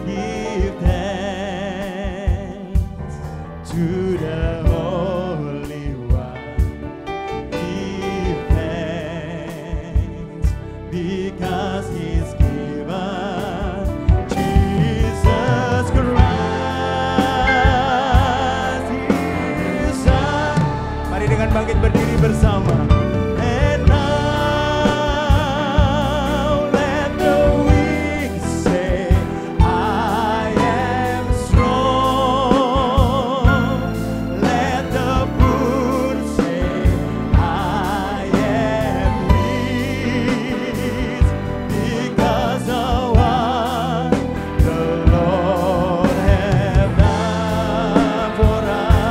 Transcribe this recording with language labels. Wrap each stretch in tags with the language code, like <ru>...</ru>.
<en>Give thanks to the Holy One. Give thanks because He's given Jesus Christ, His Son.</en> <id>Mari dengan bangkit berdiri bersama.</id> <en>And now let the weak say, I am strong. Let the poor say, I am rich, because of what the Lord has done for us.</en>